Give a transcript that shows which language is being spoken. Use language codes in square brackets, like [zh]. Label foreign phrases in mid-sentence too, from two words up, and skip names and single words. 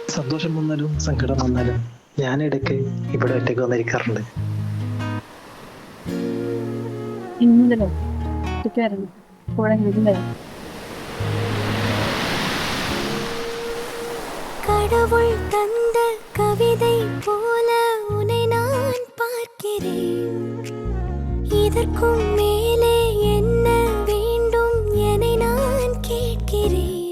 [ml] സന്തോഷം വന്നാലും സങ്കടം വന്നാലും ഞാൻ ഇടയ്ക്ക് ഇവിടെ ഒറ്റയ്ക്ക് വന്നിരിക്കാറുണ്ട്. ഇന്നലെ ഒറ്റയ്ക്കായിരുന്നു. കൂടെ ഇരുന്നില്ലേ? [ta] கடவுள் தந்த கவிதை போல உன்னை நான் பார்க்கிறேன். இதற்கும் மேலே என்ன வேண்டும் என நான் கேட்கிறேன்.